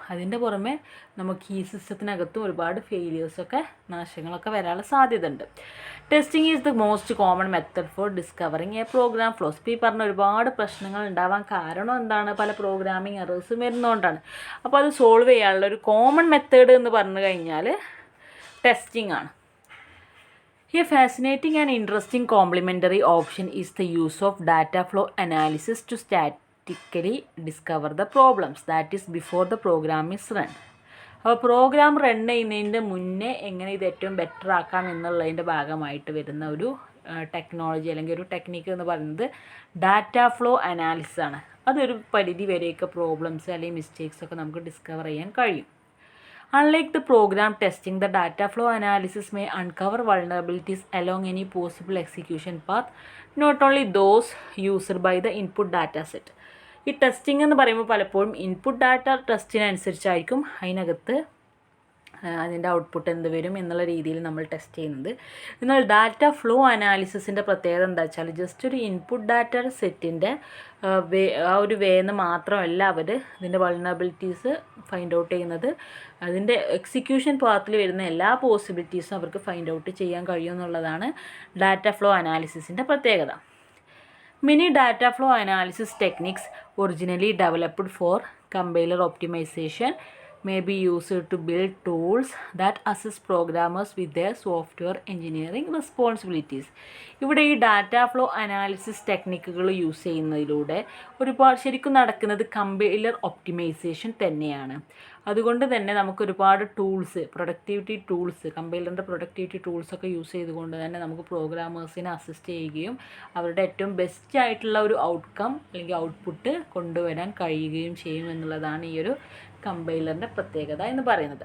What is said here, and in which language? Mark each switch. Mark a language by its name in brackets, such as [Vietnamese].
[Malayalam] അതിൻ്റെ പുറമെ നമുക്ക് ഈ സിസ്റ്റത്തിനകത്തും ഒരുപാട് ഫെയിലിയേഴ്സൊക്കെ, നാശങ്ങളൊക്കെ വരാനുള്ള സാധ്യത ഉണ്ട്. [English] Testing is the most common method for discovering a program flaws. [Malayalam] ഇപ്പോൾ ഈ പറഞ്ഞ ഒരുപാട് പ്രശ്നങ്ങൾ ഉണ്ടാവാൻ കാരണം എന്താണ്? പല പ്രോഗ്രാമിംഗ് എറേഴ്സും വരുന്നതുകൊണ്ടാണ്. അപ്പോൾ അത് സോൾവ് ചെയ്യാനുള്ള ഒരു കോമൺ മെത്തേഡ് എന്ന് പറഞ്ഞു കഴിഞ്ഞാൽ ടെസ്റ്റിംഗ് ആണ്. [English] A fascinating and interesting complementary option is the use of data flow analysis to statically discover the problems, that is before the program is run. [Malayalam] അപ്പോൾ പ്രോഗ്രാം റൺ ചെയ്യുന്നതിൻ്റെ മുന്നേ എങ്ങനെ ഇത് ഏറ്റവും ബെറ്റർ ആക്കാം എന്നുള്ളതിൻ്റെ ഭാഗമായിട്ട് വരുന്ന ഒരു ടെക്നോളജി അല്ലെങ്കിൽ ഒരു ടെക്നിക്ക് എന്ന് പറയുന്നത് ഡാറ്റ ഫ്ലോ അനാലിസിസ് ആണ്. അതൊരു പരിധി വരെയൊക്കെ പ്രോബ്ലംസ് അല്ലെങ്കിൽ മിസ്റ്റേക്സൊക്കെ നമുക്ക് ഡിസ്കവർ ചെയ്യാൻ കഴിയും. [English] Unlike the program testing, the data flow analysis may uncover vulnerabilities along any possible execution path, not only those used by the input data set. [Malayalam] ഈ ടെസ്റ്റിംഗ് എന്ന് പറയുമ്പോൾ പലപ്പോഴും ഇൻപുട്ട് ഡാറ്റ ടെസ്റ്റിനനുസരിച്ചായിരിക്കും അതിനകത്ത് അതിൻ്റെ ഔട്ട്പുട്ട് എന്ത് വരും എന്നുള്ള രീതിയിൽ നമ്മൾ ടെസ്റ്റ് ചെയ്യുന്നത്. എന്നാൽ ഡാറ്റ ഫ്ലോ അനാലിസിസിൻ്റെ പ്രത്യേകത എന്താ വെച്ചാൽ ജസ്റ്റ് ഒരു ഇൻപുട്ട് ഡാറ്റ സെറ്റിൻ്റെ ആ ഒരു വേന്ന് മാത്രമല്ല അവർ ഇതിൻ്റെ വൾണറബിലിറ്റീസ് ഫൈൻഡ് ഔട്ട് ചെയ്യുന്നത്. അതിൻ്റെ എക്സിക്യൂഷൻ പാത്തിൽ വരുന്ന എല്ലാ പോസിബിലിറ്റീസും അവർക്ക് ഫൈൻഡ് ഔട്ട് ചെയ്യാൻ കഴിയുമെന്നുള്ളതാണ് ഡാറ്റ ഫ്ലോ അനാലിസിസിൻ്റെ പ്രത്യേകത. [English] Many data flow analysis techniques originally developed for compiler optimization may be used to build tools that assist programmers with their software engineering responsibilities. [Malayalam] ഇവിടെ ഈ data flow analysis ടെക്നിക്കുകൾ use ചെയ്യുന്നതിലൂടെ ഒരുപാട് ശരിക്കും നടക്കുന്നത് compiler optimisation തന്നെയാണ്. അതുകൊണ്ട് തന്നെ നമുക്കൊരുപാട് tools, productivity tools, കമ്പൈലറിൻ്റെ productivity ടൂൾസൊക്കെ use ചെയ്തുകൊണ്ട് തന്നെ നമുക്ക് പ്രോഗ്രാമേഴ്സിനെ അസിസ്റ്റ് ചെയ്യുകയും അവരുടെ ഏറ്റവും ബെസ്റ്റ് ആയിട്ടുള്ള ഒരു ഔട്ട്കം അല്ലെങ്കിൽ ഔട്ട്പുട്ട് കൊണ്ടുവരാൻ കഴിയുകയും ചെയ്യും എന്നുള്ളതാണ് ഈ ഒരു കമ്പൈലറിൻ്റെ പ്രത്യേകത എന്ന് പറയുന്നത്.